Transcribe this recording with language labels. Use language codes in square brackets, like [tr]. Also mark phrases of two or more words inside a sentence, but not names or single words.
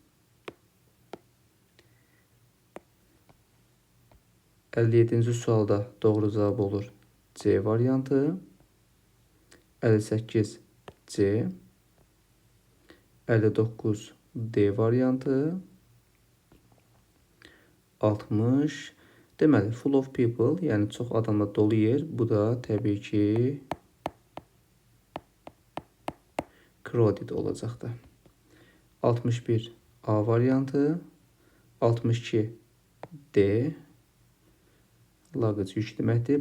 [az] 57-ci sualda doğru cavab olur C variantı. 58 C. 59 D variantı. 60. Deməli, [en] full of people, [az] yəni çox adamla dolu yer. Bu da təbii ki crowded olacaqdır. 61 A variantı. 62 D. Luggage yük deməkdir.